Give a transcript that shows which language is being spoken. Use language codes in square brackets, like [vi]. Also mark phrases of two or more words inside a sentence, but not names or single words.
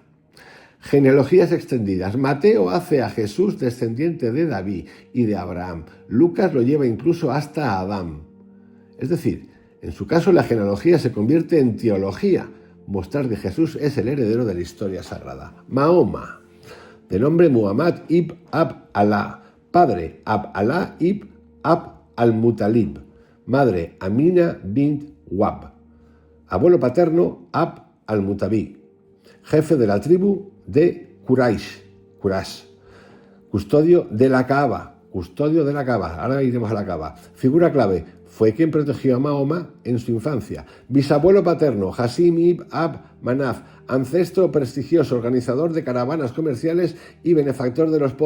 [es] Genealogías extendidas. Mateo hace a Jesús descendiente de David y de Abraham. Lucas lo lleva incluso hasta Adán. Es decir, en su caso la genealogía se convierte en teología. Mostrar que Jesús es el heredero de la historia sagrada. Mahoma, de nombre Muhammad ibn Abd Allah. Padre, Abd Allah ibn Abd al-Muttalib. Madre, Amina bint Wahb. Abuelo paterno, Abd al-Muttalib. Jefe de la tribu de Quraysh. Custodio de la Kaaba. Ahora iremos a la Kaaba. Figura clave. Fue quien protegió a Mahoma en su infancia. Bisabuelo paterno, Hasim ibn Abd Manaf. Ancestro prestigioso, organizador de caravanas comerciales y benefactor de los pobres.